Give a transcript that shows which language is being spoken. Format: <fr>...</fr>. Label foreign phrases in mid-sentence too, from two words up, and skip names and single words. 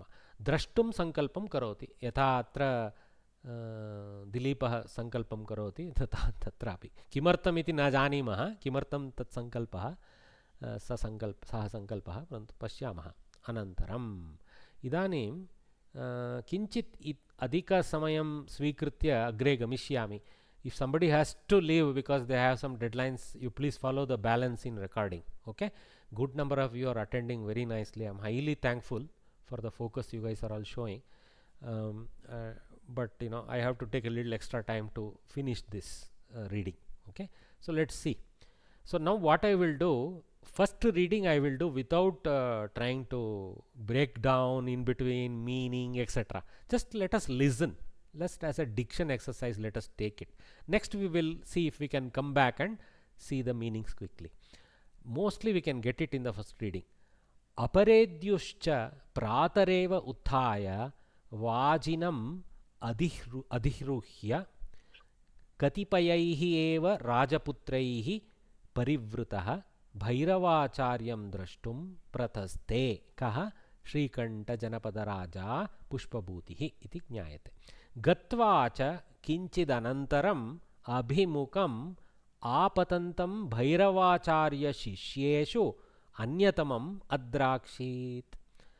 <sa>द्रष्टुं संकल्पं करोति, यथा अत्र दिलीपः संकल्पं करोति तथा तत्रापि. किमर्थमिति न जानीमः, किमर्थं तत् संकल्पः, सः संकल्पः, परन्तु पश्यामः अनन्तरम्. इदानीं किञ्चित् अधिकसमयं स्वीकृत्य अग्रे गमिष्यामि.</sa> <en>If somebody has to leave because they have some deadlines, you please follow the balance in recording. Okay, good number of you are attending very nicely. I'm highly thankful for the focus you guys are all showing. But you know, I have to take a little extra time to finish this reading. Okay, so let's see. So now what I will do, first reading I will do without trying to break down in between meaning, etc. Just let us listen. Just as a diction exercise, let us take it. Next we will see if we can come back and see the meanings quickly. Mostly we can get it in the first reading.</en> <sa>अपरेद्युश्च प्रातरेव उत्थाय वाजिनम् अधिरुह्य कतिपयैः एव राजपुत्रैः परिवृतः भैरवाचार्यं द्रष्टुं प्रतस्थे कः श्रीकण्ठ जनपद राजा पुष्पभूतिः इति ज्ञायते. गत्वा च किञ्चिदनन्तरम् अभिमुखम् आपतन्तं भैरवाचार्य शिष्येषु अन्यतमम् अद्राक्षीत्.</sa>